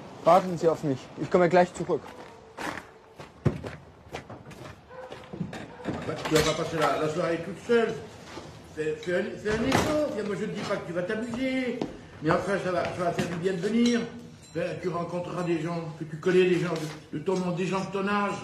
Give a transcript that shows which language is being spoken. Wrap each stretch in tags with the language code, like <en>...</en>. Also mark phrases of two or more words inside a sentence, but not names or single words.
<de>Warten Sie auf mich. Ich komme gleich zurück.</de> <fr>Bah, tu vas pas passer la soirée toute seule. Fais un effort. Moi, je ne dis pas que tu vas t'amuser. Mais enfin, ça va faire du bien de venir. Tu rencontreras des gens, que tu connais des gens de ton monde, des gens de ton âge.</fr>